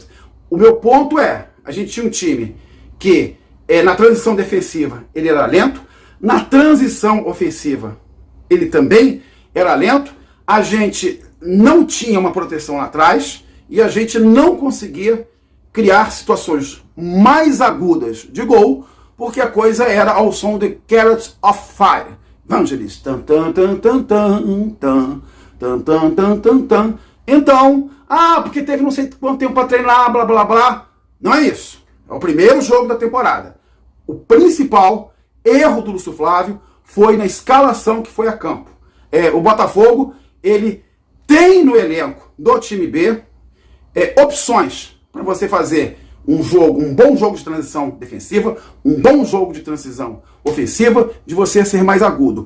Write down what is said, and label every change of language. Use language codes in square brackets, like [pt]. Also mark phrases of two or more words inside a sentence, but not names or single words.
[pt] O meu ponto a gente tinha um time que na transição defensiva ele era lento, na transição ofensiva ele também era lento, a gente não tinha uma proteção lá atrás e a gente não conseguia criar situações mais agudas de gol, porque a coisa era ao som de Carrots of Fire. Vangelis. Tan, tan, tan, tan, tan, tan, tan, tan, tan, tan, tan. Então, porque teve não sei quanto tempo para treinar, blá, blá, blá. Não é isso. É o primeiro jogo da temporada. O principal erro do Lúcio Flávio foi na escalação que foi a campo. O Botafogo, ele tem no elenco do time B opções para você fazer um bom jogo de transição defensiva, um bom jogo de transição ofensiva, de você ser mais agudo.